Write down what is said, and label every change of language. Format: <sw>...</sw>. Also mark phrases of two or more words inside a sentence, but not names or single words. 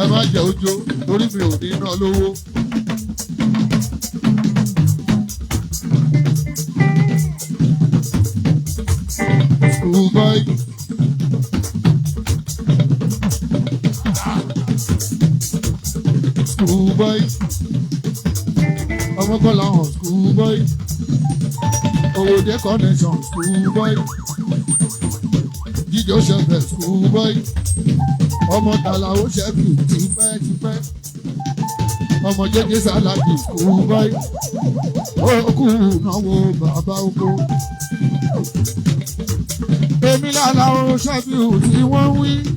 <yo>jẹ́ ojó torí mi ò ní ná lówó.</yo> <en>School boy. School boy.</en> <yo>Ọmọ Bọ́lá hàn</yo> <en>school boy.</en> <yo>Owódé connection</yo> <en>school boy.</en> <yo>Jíjọ ṣẹ̀fẹ̀</yo> <en>school boy.</en> <yo>Ọmọ Tàlàó ṣẹ́fì tipẹ́tipẹ́. Ọmọ Jẹ́jẹ́ Sálàdì</yo> <en>school boy.</en> <yo>Ó kú náwó bàbá oko. Èmi lálá o ṣẹ́fì tí wọ́n wí.</yo>